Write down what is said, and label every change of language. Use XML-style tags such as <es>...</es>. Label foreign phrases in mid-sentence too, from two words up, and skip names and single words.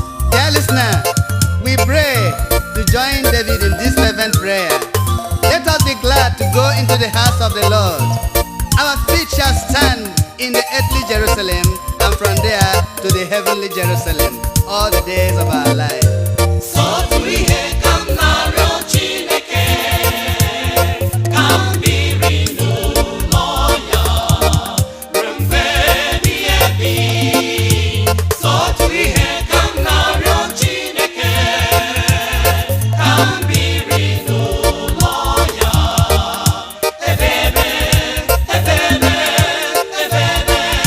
<en>Dear listener, we pray to join David in this fervent prayer. Let us be glad to go into the house of the Lord. Our feet shall stand in the earthly Jerusalem, and from there to the heavenly Jerusalem all the days of our life.</en> <ig>Sọtụ ihe ka m na-arịọ Chineke, ka m biri n'ụlọ ya ruo mgbe ebighị ebi. Sọtụ ihe ka m na-arịọ Chineke, ka m biri n'ụlọ ya ebe ebe, ebe ebe, ebe ebe.</ig>